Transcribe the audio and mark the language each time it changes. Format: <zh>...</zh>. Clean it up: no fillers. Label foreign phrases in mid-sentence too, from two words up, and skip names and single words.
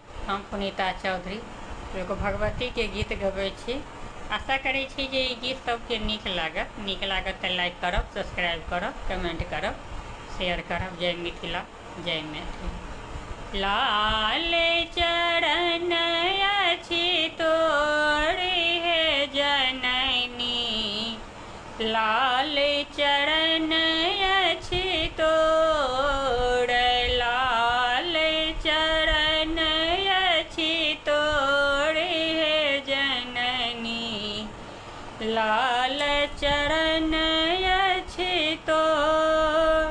<mai>हम पुनीता चौधरी एगो भगवती के गीत गबै छी। आशा करै छी जे ई गीत सबके नीक लागत तऽ लाइक करब, सब्सक्राइब करब, कमेंट करब, शेयर करब। जय मिथिला, जय मैथिली। लाल चरण अछि तोर हे जननी, लाल चरण अछि तोर, लाल चरण अछि तोर हे जननी, लाल चरण अछि तोर।</mai>